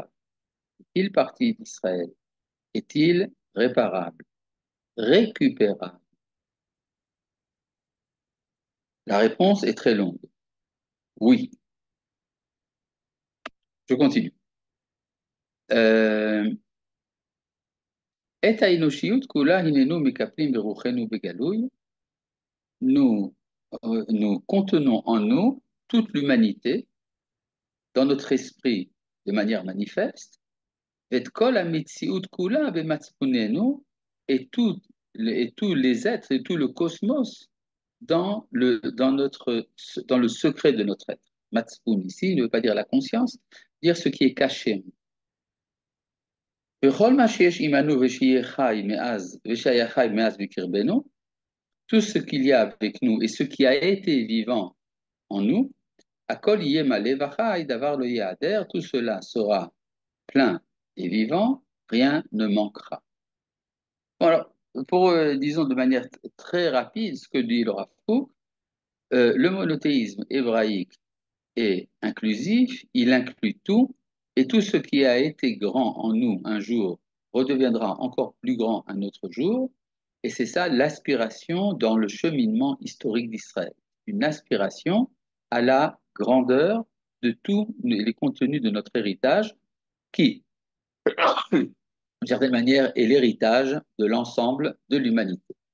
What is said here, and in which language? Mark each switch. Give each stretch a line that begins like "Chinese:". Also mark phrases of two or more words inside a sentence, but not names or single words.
French: Est-il parti d'Israël? Est-il réparable? Récupérable? La réponse est très longue. Oui. Je continue.
Hebrew: Et האנושיות כולה הננו מקפלים ברוחנו בגלוי.
French: Nous contenons en nous toute l'humanité dans notre esprit de manière manifeste.
Hebrew: Et כל המציאות כולה במצפוננו,
French: et tous les êtres et tout le cosmos dans le secret de notre être. Matzpun ici ne veut pas dire la conscience, dire ce qui est caché.
Hebrew: בכל מה שיש עמנו ושהיה חי מאז ושיהיה חי מאז בקרבנו,
French: tout ce qu'il y a avec nous et ce qui a été vivant en nous,
Hebrew: הכל ימלא וחי דבר לא יעדר,
French: tout cela sera plein et vivant, rien ne manquera. Bon, alors, pour, disons de manière très rapide, ce que dit le Rav Kook, le monothéisme hébraïque est inclusif, il inclut tout, et tout ce qui a été grand en nous un jour redeviendra encore plus grand un autre jour, et c'est ça l'aspiration dans le cheminement historique d'Israël, une aspiration à la grandeur de tous les contenus de notre héritage, qui, d'une certaine manière, est l'héritage de l'ensemble de l'humanité.